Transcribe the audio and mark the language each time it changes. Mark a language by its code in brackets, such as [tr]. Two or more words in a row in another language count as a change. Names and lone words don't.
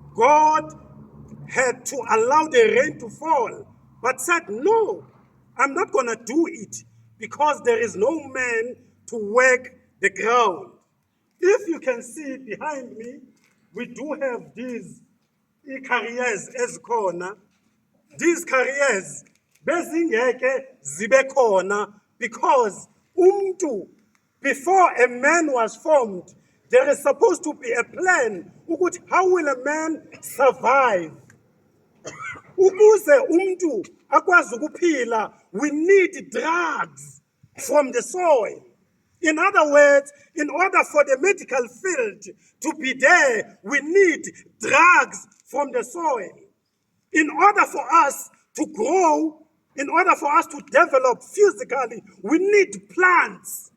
[en] God had to allow the rain to fall, but said, no, I'm not going to do it because there is no man to work the ground. If you can see behind me, we do have these careers ezikhona. These careers [xh] bezingeke zibe khona because umntu, [en] before a man was formed, there is supposed to be a plan ukuthi how will a man survive. [xh] Ukuze umntu akwazi ukuphila, [en] we need drugs from the soil. In other words, in order for the medical field to be there, we need drugs from the soil. In order for us to grow, in order for us to develop physically, we need plants.